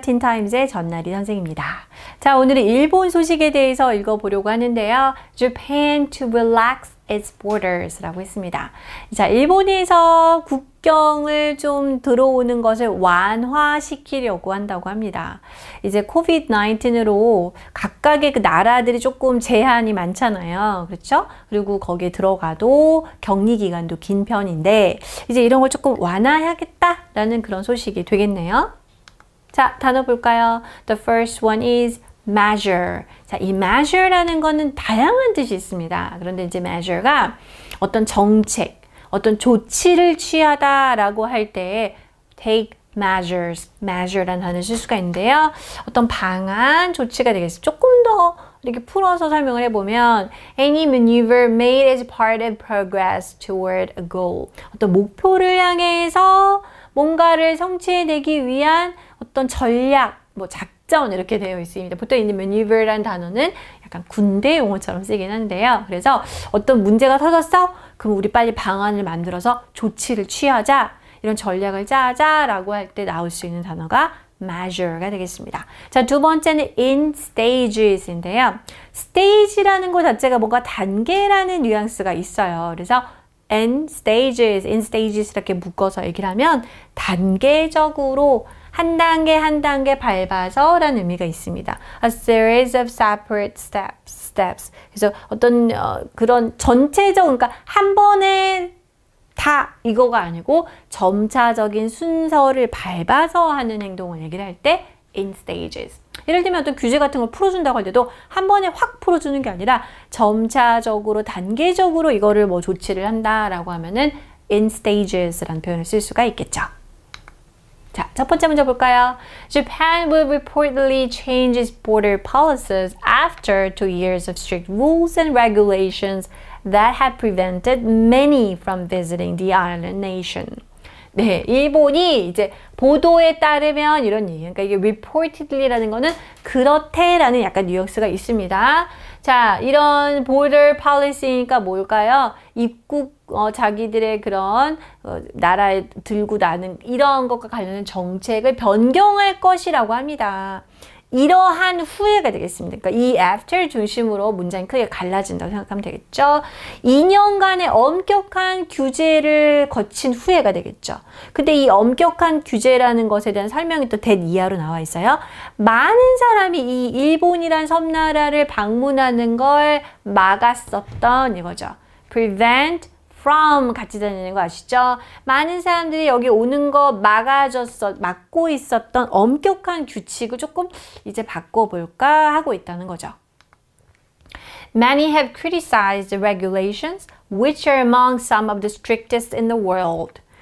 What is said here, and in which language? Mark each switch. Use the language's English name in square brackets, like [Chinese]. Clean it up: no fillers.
[Korean] 틴타임즈의 전나리 선생입니다. 자, 오늘은 일본 소식에 대해서 읽어보려고 하는데요. [English] Japan to relax its borders [Korean] 라고 했습니다. 자, 일본에서 국경을 좀 들어오는 것을 완화시키려고 한다고 합니다. 이제 COVID-19으로 각각의 그 나라들이 조금 제한이 많잖아요. 그렇죠? 그리고 거기에 들어가도 격리 기간도 긴 편인데 이제 이런 걸 조금 완화해야겠다라는 그런 소식이 되겠네요. 자, 단어 볼까요? [English] The first one is measure. [Korean] 자, 이 measure라는 거는 다양한 뜻이 있습니다. 그런데 이제 measure가 어떤 정책, 어떤 조치를 취하다라고 할 때 take measure라는 단어를 쓸 수가 있는데요. 어떤 방안, 조치가 되겠습니다. 조금 더 이렇게 풀어서 설명을 해보면 [English] any maneuver made as part of progress toward a goal. [Korean] 어떤 목표를 향해서 뭔가를 성취해내기 위한 어떤 전략, 뭐 작전 이렇게 되어 있습니다. 보통 이 maneuver라는 단어는 약간 군대 용어처럼 쓰이긴 한데요. 그래서 어떤 문제가 터졌어? 그럼 우리 빨리 방안을 만들어서 조치를 취하자, 이런 전략을 짜자라고 할 때 나올 수 있는 단어가 measure가 되겠습니다. 자, 두 번째는 in stages인데요. stage라는 것 자체가 뭔가 단계라는 뉘앙스가 있어요. 그래서 in stages 이렇게 묶어서 얘기를 하면 단계적으로 한 단계 한 단계 밟아서 라는 의미가 있습니다. [English] A series of separate steps. [Korean] 그래서 어떤 그런 전체적, 그러니까 한 번에 다 이거가 아니고 점차적인 순서를 밟아서 하는 행동을 얘기를 할 때 in stages. 예를 들면 어떤 규제 같은 걸 풀어준다고 할 때도 한 번에 확 풀어주는 게 아니라 점차적으로 단계적으로 이거를 뭐 조치를 한다라고 하면은 in stages라는 표현을 쓸 수가 있겠죠. 자, 첫 번째 문제 볼까요? [English] Japan will reportedly change its border policies after 2 years of strict rules and regulations that have prevented many from visiting the island nation. [Korean] 네, 일본이 이제 보도에 따르면 이런 얘기. 그러니까 이게 reportedly라는 거는 그렇대라는 약간 뉘앙스가 있습니다. 자, 이런 border policy니까 뭘까요? 입국 자기들의 그런 나라에 들고 나는 이런 것과 관련된 정책을 변경할 것이라고 합니다. 이러한 후에가 되겠습니다. 그러니까 이 after 중심으로 문장이 크게 갈라진다고 생각하면 되겠죠. 2년간의 엄격한 규제를 거친 후에가 되겠죠. 근데 이 엄격한 규제라는 것에 대한 설명이 또 that 이하로 나와 있어요. 많은 사람이 이 일본이란 섬나라를 방문하는 걸 막았었던 이거죠. prevent from 같이 다니는 거 아시죠? 많은 사람들이 여기 오는 거 막고 있었던 엄격한 규칙을 조금 이제 바꿔볼까 하고 있다는 거죠. [English] Many have criticized the regulations, which are among some of the strictest in the world.